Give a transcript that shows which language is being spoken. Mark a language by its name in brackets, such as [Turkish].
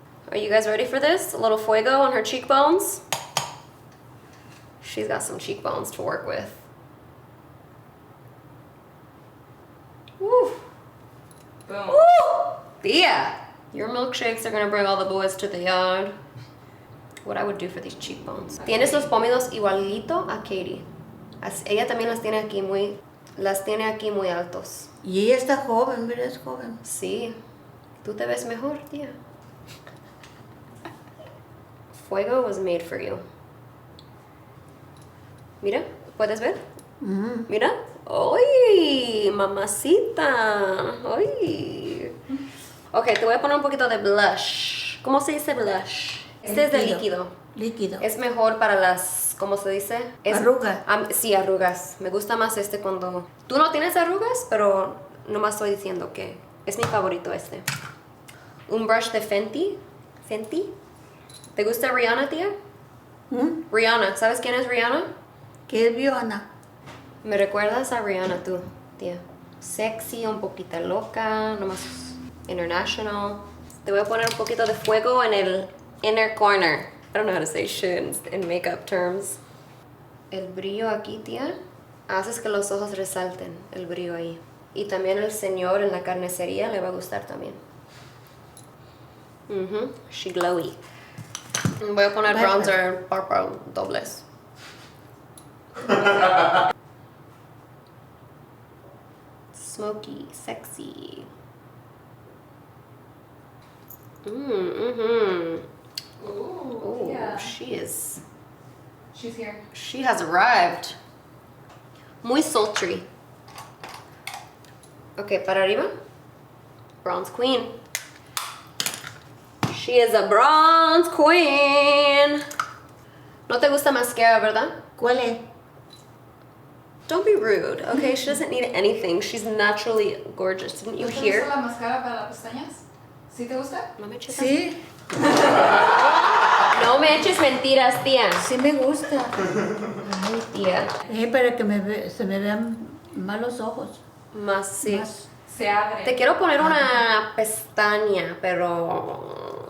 [English] Are you guys ready for this? A little fuego on her cheekbones. She's got some cheekbones to work with. Woo! Boom. Woo! Tia, your milkshakes are gonna bring all the boys to the yard. What I would do for these cheekbones. [Spanish] Tienes los pómulos igualito a Katie. Ella también las tiene aquí muy altos. Y ella está joven, ¿verdad? Es joven. Sí, tú te ves mejor, tía. [English] Fuego was made for you. [Spanish] Mira, ¿puedes ver? Mira. ¡Ay, mamacita! ¡Ay! Ok, te voy a poner un poquito de blush. ¿Cómo se dice blush? Este es de líquido. Líquido. Es mejor para las, ¿cómo se dice? Arrugas. Sí, arrugas. Me gusta más este cuando... Tú no tienes arrugas, pero nomás estoy diciendo que es mi favorito este. Un brush de Fenty. ¿Fenty? ¿Te gusta Rihanna, tía? Rihanna. ¿Sabes quién es Rihanna? ¿Qué es Viona? Me recuerdas a Rihanna tú, tía. Sexy, un poquito loca, nomás international. Te voy a poner un poquito de fuego en el inner corner. [English] I don't know how to say shit in makeup terms. [Spanish] El brillo aquí, tía, haces que los ojos resalten, el brillo ahí. Y también el señor en la carnicería le va a gustar también. [English] She glowy. [Spanish] Voy a poner bronzer para dobles. [English] Smoky, sexy. Ooh, yeah. She's here. She has arrived. Muy sultry. [Spanish] Okay, para arriba. [English] Bronze queen. She is a bronze queen. [Spanish] No te gusta mascara, ¿verdad? ¿Cuál es? [English] Don't be rude, okay? She doesn't need anything. She's naturally gorgeous. Didn't you [Spanish] ¿Te [English] hear? [Spanish] gusta la máscara para las pestañas? ¿Sí te gusta? No me eches Sí, No me eches mentiras, tía. sí me gusta. Ay, tía. Para que se me vean más los ojos. Más sí. Más. Se abre. Te quiero poner una pestaña, pero...